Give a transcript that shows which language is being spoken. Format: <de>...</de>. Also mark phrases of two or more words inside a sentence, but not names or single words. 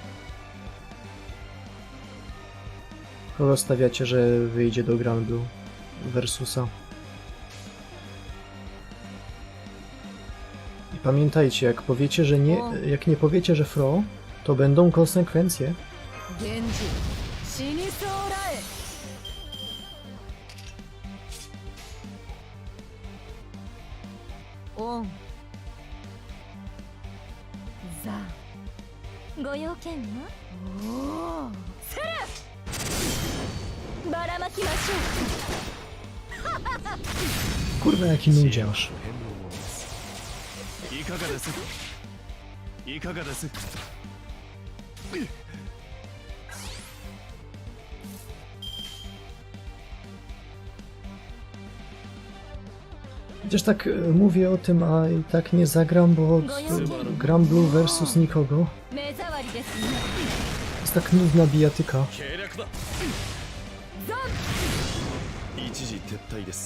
<pl>Kogo stawiacie, że wyjdzie do Grand Blue? versusa. I pamiętajcie, jak nie powiecie, że Fro, to będą konsekwencje.</pl> <ja>源氏死にそうらえ。オンザご用件はおおセルばらまきましょ</ja> <pl>Kurwa, jaki nudziarz.</pl> <ja>いかがですいかがです</ja> <pl>Chociaż tak mówię o tym, a i tak nie zagram, bo gram Blue versus nikogo.</pl> <ja>う目障りですね</ja> <pl>Jest tak nudna bijatyka.</pl> <ja>計略だ一時撤退です</ja>